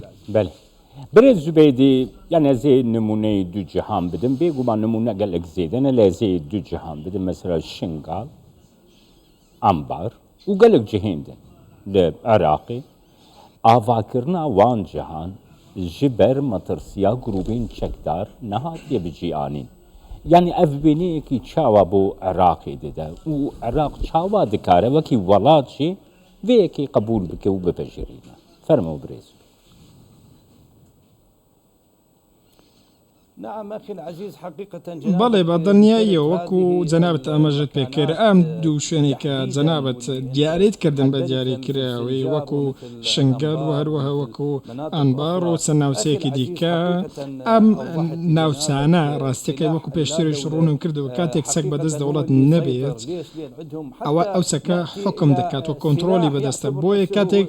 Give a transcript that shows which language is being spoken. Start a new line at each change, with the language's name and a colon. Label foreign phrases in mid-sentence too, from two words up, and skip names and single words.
Kurdish: بله برێز زوبەیدی یانە زێ نمونەی دوو جیهان بدم بێگومان نمونە گەلێک زێدەنە لە زێ دوو جیهان بدم مەسەلا شنگال ئەمبار و گەلێک جیهێندن لە عراقی ئاواکردنا وان جیهان ji ber matirsiya grûbên çekdar nehatiye bicîanîn. Yani ev bêniyekî çawa bo Iraqê dide û Iraq çawa dikare wekî welat jî vê yekê qebûl bike û bipejirîne. Fermo birêz.
Central Kurdish: بەڵێ بە دڵنیاییە وەکو جەنابەت ئەمەژت پێکرد ئەم دوو شوێنێک کە جەنابەت دیاریت کردن بە دیاریکراوی وەکو شنگەل و هەروەها وەکو ئەنبار و چەند ناوچەیەکی دیکە ئەم ناوچانە ڕاستیەکەی وەکو پێشترش ڕوونم کردەوە کاتێک چەک بەدەست دەوڵەت نەبێت ئەوە ئەو چەکە حکم دەکات و کۆنتڕۆلی بەدەستە بۆیە کاتێک